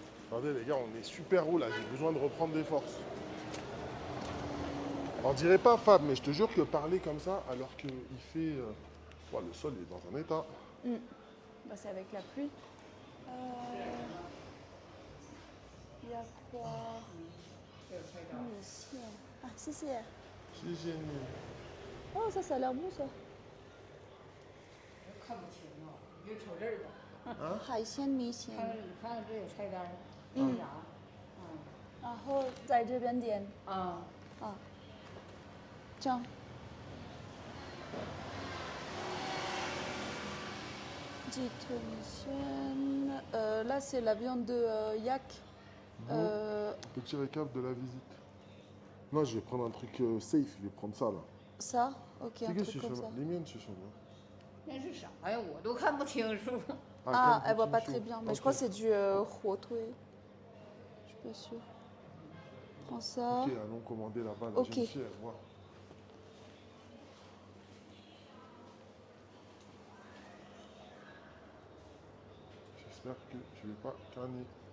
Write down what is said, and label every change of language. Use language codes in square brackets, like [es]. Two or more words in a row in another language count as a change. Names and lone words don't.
[fr] Regardez les gars, on est super haut là, j'ai besoin de reprendre des forces. On dirait pas Fab, mais je te jure que parler comme ça, alors qu'il fait... ouais, le sol est dans un état. Bah, c'est avec la pluie. Il y a quoi? Ici. Ah, si, si. C'est génial. Oh, ça a l'air bon, ça. [zh] 看不清啊，你就瞅这儿吧。海鲜米线。看这有菜单儿，嗯啥？然后在这边点。啊，啊，这样。 [fr] Dites米线。Là, c'est la viande de yak. Petit récap de la visite. Non, je vais prendre un truc safe, je vais prendre ça là. Ça? Ok, C'est un que truc comme ça. les miennes, ce sont bien. [zh] 那是啥呀？我都看不清楚。 [fr] Ah, elle voit comme pas ça, très bien. Mais ok. je crois que c'est du huotui. Je suis pas sûre. Prends ça. Ok, allons commander là-bas. La Ok. jeune fille, elle voit. J'espère que je vais pas canner.